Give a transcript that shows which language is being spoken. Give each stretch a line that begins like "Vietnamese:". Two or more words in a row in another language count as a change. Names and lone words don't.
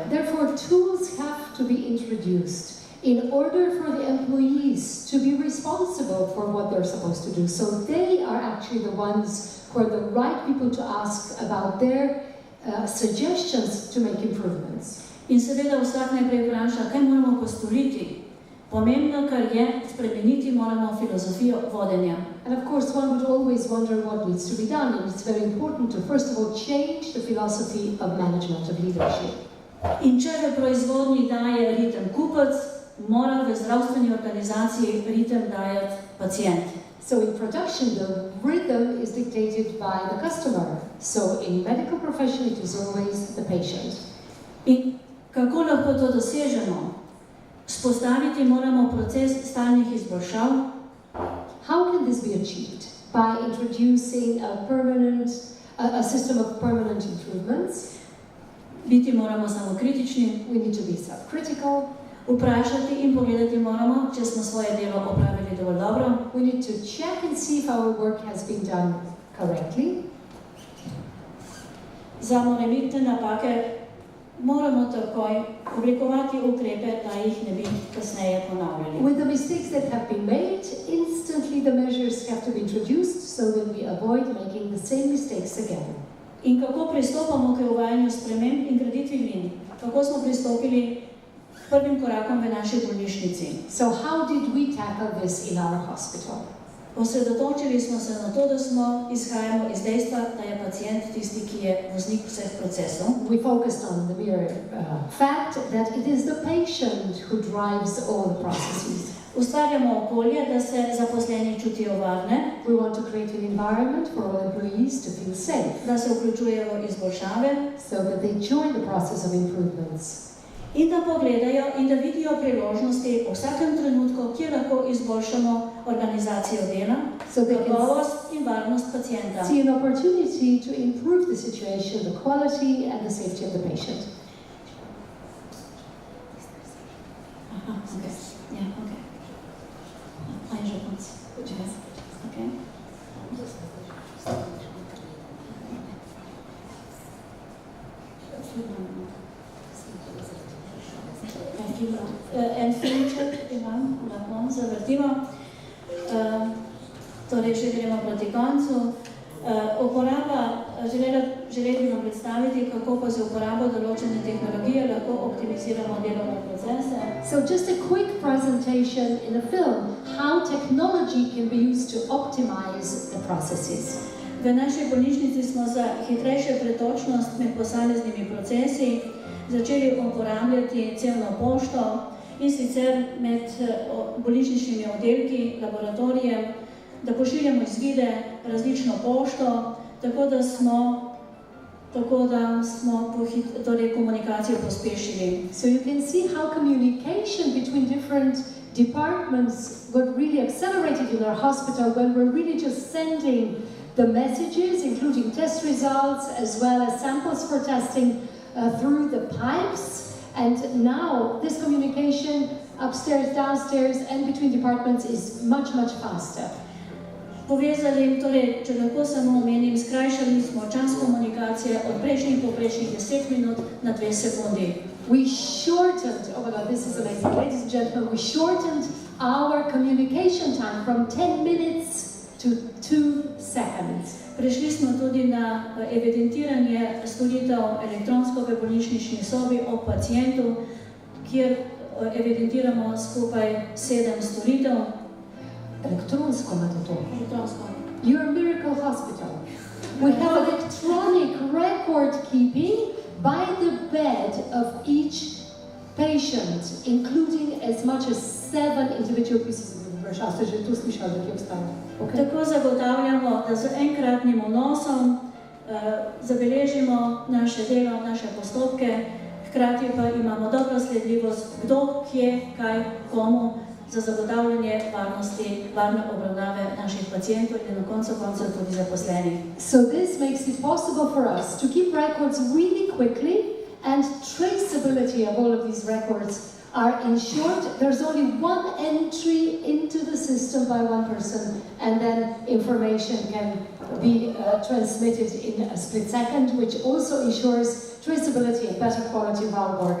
English: Therefore, tools have to be introduced in order for the employees to be responsible for what they're supposed to do. So they are actually the ones who are the right people to ask about their suggestions to make improvements.
Slovenian: In seveda vsak najprej vpraša, kaj moramo postoriti. Pomembno, kar je, spremeniti moramo filozofijo vodenja.
English: And of course, one would always wonder what needs to be done. And it's very important to, first of all, change the philosophy of management, of leadership.
Slovenian: In če v proizvodnji daje ritem kupec, mora v zdravstveni organizaciji ritem dajati pacient.
English: So in production, the rhythm is dictated by the customer. So in medical profession, it is always the patient.
Slovenian: In kako lahko to dosežemo? Spostaviti moramo proces stalnih izboljšav.
English: How can this be achieved? By introducing a system of permanent improvements.
Slovenian: Biti moramo samokritični.
English: We need to be self-critical.
Slovenian: Vprašati in pogledati moramo, če smo svoje delo opravili dovolj dobro.
English: We need to check and see if our work has been done correctly.
Slovenian: Za morebitne napake moramo takoj oblikovati ukrepe, da jih ne bi kasneje ponavljali.
English: With the mistakes that have been made, instantly the measures have to be introduced so that we avoid making the same mistakes again.
Slovenian: In kako pristopamo k uvajanju sprememb in graditvi glin? Kako smo pristopili prvim korakom v naši bolnišnici?
English: So how did we tackle this in our hospital?
Slovenian: Osredotočili smo se na to, da izhajamo iz dejstva, da je pacient tisti, ki je voznik vseh procesov.
English: We focused on the mere fact that it is the patient who drives all the processes.
Slovenian: Ustvarjamo okolje, da se zaposleni čutijo varne.
English: We want to create an environment for all employees to feel safe.
Slovenian: Da se vključujejo v izboljšave.
English: So that they join the process of improvements.
Slovenian: In da pogledajo in da vidijo priložnosti v vsakem trenutku, kjer lahko izboljšamo organizacijo dela, kakovost in varnost pacienta.
English: See an opportunity to improve the situation, the quality and the safety of the patient. Aha, okay. Yeah, okay.
Slovenian: Aj, že konc. Okay. En filmček imam, lahko zavrtimo. Torej, še gremo proti koncu. Želeli bi vam predstaviti, kako pa z uporabo določene tehnologije lahko optimiziramo delovne procese.
English: So just a quick presentation in a film, how technology can be used to optimize the processes.
Slovenian: V naši bolnišnici smo za hitrejšo pretočnost med posameznimi procesi začeli uporabljati celno pošto in sicer med bolnišničnimi oddelki, laboratorijem, da pošiljamo izvide, različno pošto, tako da smo torej komunikacijo pospešili.
English: So you can see how communication between different departments got really accelerated in our hospital when we're really just sending the messages, including test results, as well as samples for testing through the pipes. And now this communication upstairs, downstairs, and between departments is much, much faster.
Slovenian: Povezali, torej, če lahko samo omenim, skrajšali smo čas komunikacije od prejšnjih poprečnih 10 minut na 2 sekundi.
English: We shortened, oh my God, this is amazing, ladies and gentlemen, we shortened our communication time from 10 minutes to 2 seconds.
Slovenian: Prešli smo tudi na evidentiranje storitev elektronsko v bolnišnični sobi o pacientu, kjer evidentiramo skupaj 7 storitev. Elektronsko imate to? Elektronsko.
English: You're a miracle hospital. We have electronic record keeping by the bed of each patient, including as much as 7 individual pieces of information.
Slovenian: A ste že to slišali, da kje obstaja? Okay. Tako zagotavljamo, da z enkratnim vnosom zabeležimo naše delo, naše postopke, hkrati pa imamo dobro sledljivost, kdo, kje, kaj, komu, za zagotavljanje varnosti, varne obravnave naših pacientov in na koncu tudi zaposlenih.
English: So this makes it possible for us to keep records really quickly, and traceability of all of these records are ensured. There's only one entry into the system by one person, and then information can be transmitted in a split second, which also ensures traceability and better quality of our work.